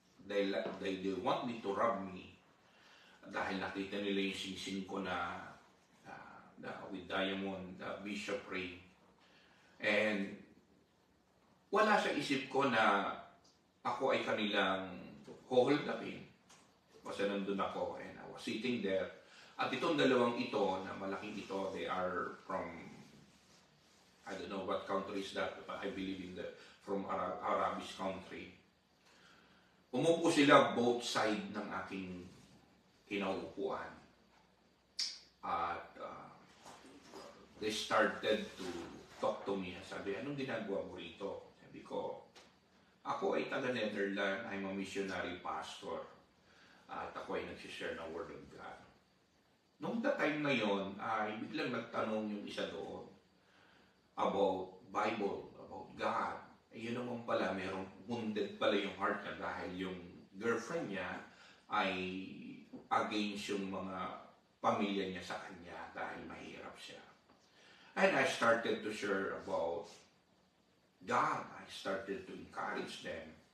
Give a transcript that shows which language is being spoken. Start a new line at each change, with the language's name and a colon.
English: They want me to rob me.
Filipino: Dahil nakita nila yung singsing ko na with diamond, bishop ring. And wala sa isip ko na ako ay kanilang hold upin. Kasi nandun ako
English: and I was sitting there.
Filipino: At itong dalawang ito, na malaking ito,
English: they are from, I don't know what country is that, but I believe from Arabic country.
Filipino: Umupo sila both side ng aking kinaupuan.
English: At they started to talk to me.
Filipino: Sabi, anong ginagawa mo rito? Sabi ko, ako ay taga Netherlands,
English: I'm a missionary pastor.
Filipino: At ako ay nagsishare ng Word of God. Noong time na yon, ay biglang nagtanong yung isa doon about Bible, about God. Yun naman pala, merong wounded pala yung heart niya dahil yung girlfriend niya ay against yung mga pamilya niya sa kanya dahil mahirap siya.
English: And I started to share about God. I started to encourage them.